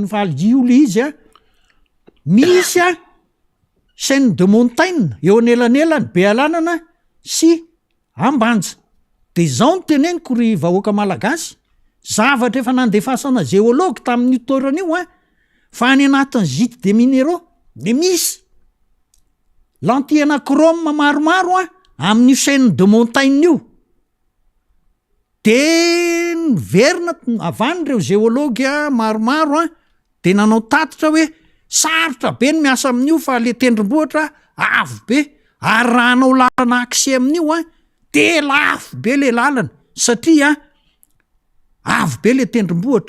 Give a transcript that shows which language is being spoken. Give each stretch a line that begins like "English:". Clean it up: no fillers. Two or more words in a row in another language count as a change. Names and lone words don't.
Malagasy: faligioly izy misy
French: chaîne de montagne
Malagasy: eo anelanelany Bealanana sy Ambanja de zao ny teneniko ry vahoaka malagasy zavatra efa nandefasana géologue tamin'ny toerana io fa any anatin'ny
French: gîte des minéraux
Malagasy: de misy
French: lentille anachrome
Malagasy: maromaro amin'ny
French: chaîne de montagne
Malagasy: io de niverina avan'ireo géologue maromaro de nanao tatitra hoe sarotra be ny miasa amin'io fa le tendrombohitra avo be ary raha anao lalana accès amin'io de lafo be le lalana satria avo be le tendrombohitra